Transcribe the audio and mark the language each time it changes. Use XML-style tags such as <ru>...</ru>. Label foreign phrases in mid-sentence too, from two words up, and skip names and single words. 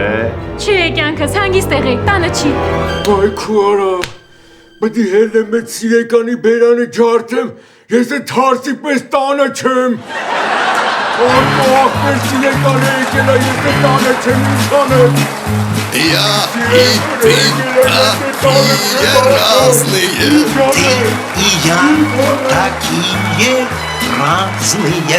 <hy>Չէ կյանքս, հանգիստ եղեք, տանը չի։ Այ քու արա, պետք է հելնեմ այդ սիրեկանի բերանը ջարդեմ, ես այդ հարսի պես տանը չեմ։ Արտո աղբեր սիրեկանը եկել է, ես այդ տանը չեմ, ինչ անեմ։</hy> <ru>Я и ты такие разные. Ты и я такие разные.</ru>